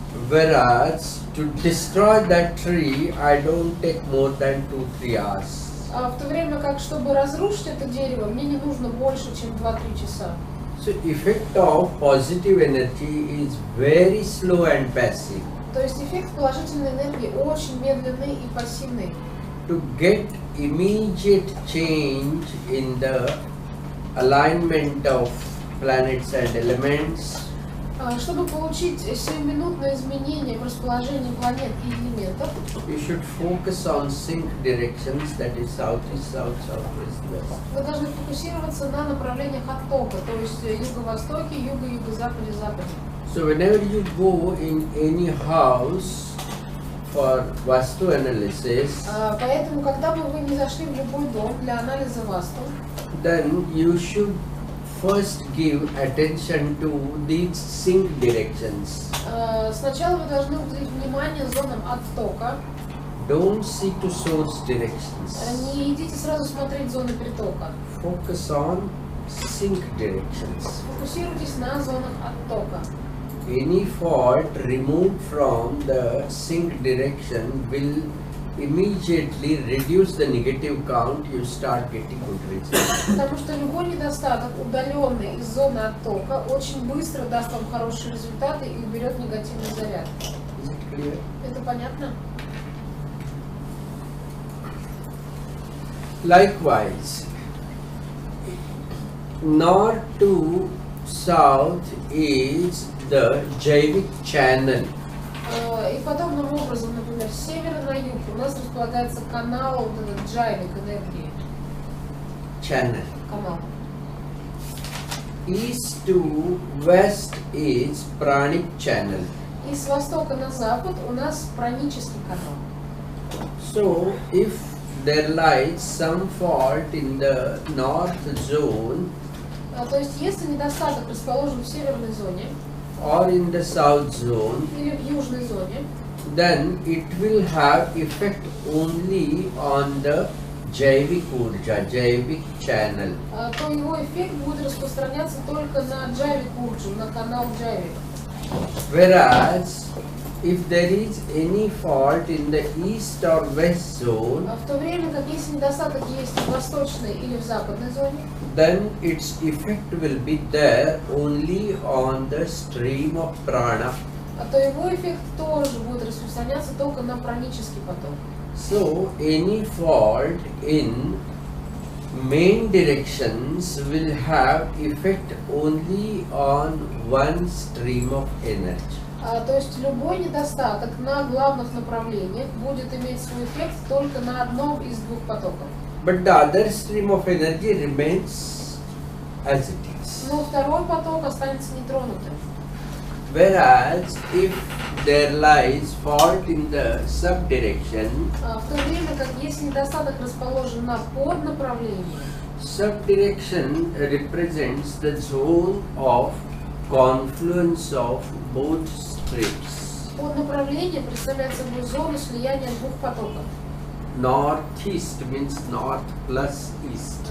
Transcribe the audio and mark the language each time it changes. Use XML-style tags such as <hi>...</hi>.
<en>Whereas to destroy that tree, I don't take more than 2-3 hours.</en> <ru>В то время как, чтобы разрушить это дерево, мне не нужно больше, чем 2-3 часа.</ru> <en>So effect of positive energy is very slow and passive.</en> <ru>То есть эффект положительной энергии очень медленный и пассивный.</ru> <en>To get immediate change in the alignment of planets and elements,</en> <ru>Чтобы получить сиюминутное изменение в расположении планет и элементов,</ru> <en>you should focus on sync directions, that is southeast, south, southwest, west.</en> <ru>вы должны фокусироваться на направлениях оттока, то есть юго-востоке, юго-юго-западе, западе.</ru> <en>So whenever you go in any house for Vastu analysis,</en> <ru>Поэтому, когда бы вы не зашли в любой дом для анализа Васту,</ru> <en>then you should first give attention to these sync directions.</en> <ru>Сначала вы должны уделить внимание зонам оттока.</ru> <en>Don't see to source directions.</en> <ru>Не идите сразу смотреть зоны притока.</ru> <en>Focus on sync directions.</en> <ru>Фокусируйтесь на зонах оттока.</ru> <en>Any fault removed from the sync direction will immediately reduce the negative count. You start getting good results.</en> <ru>Потому что любой недостаток, удаленный из зоны оттока, очень быстро даст вам хорошие результаты и уберет негативный заряд.</ru> <en>Is it clear?</en> <ru>Это понятно?</ru> <en>Likewise, north to south is the Jaivik channel.</en> <ru>И подобным образом, например, с севера на юг у нас располагается канал, вот этот джайвик энергии.</ru> <en>Channel.</en> <ru>Канал.</ru> <en>east to west is pranic channel.</en> <ru>И с востока на запад у нас пранический канал.</ru> <en>So if there lies some fault in the north zone</en> <ru>То есть, если недостаток расположен в северной зоне</ru> <en>or in the south zone,</en> <ru>или в южной зоне,</ru> <en>then it will have effect only on the Jaivik Urja, Jaivik channel.</en> <ru>то его эффект будет распространяться только на Джайвик Урджу, на канал Джайвик.</ru> <en>Whereas if there is any fault in the east or west zone,</en> <ru>В то время как если недостаток есть в восточной или в западной зоне,</ru> <en>then its effect will be there only on the stream of prana.</en> <ru>то его эффект тоже будет распространяться только на пранический поток.</ru> <en>So any fault in main directions will have effect only on one stream of energy.</en> <ru>То есть любой недостаток на главных направлениях будет иметь свой эффект только на одном из двух потоков.</ru> <en>But the other stream of energy remains as it is.</en> <ru>Но второй поток останется нетронутым.</ru> <en>Whereas if there lies fault in the subdirection,</en> <ru>В то время как если недостаток расположен на поднаправлении,</ru> <en>subdirection represents the zone of confluence of both streams.</en> <ru>поднаправление представляет собой зону слияния двух потоков.</ru> <en>Northeast means north plus east.</en>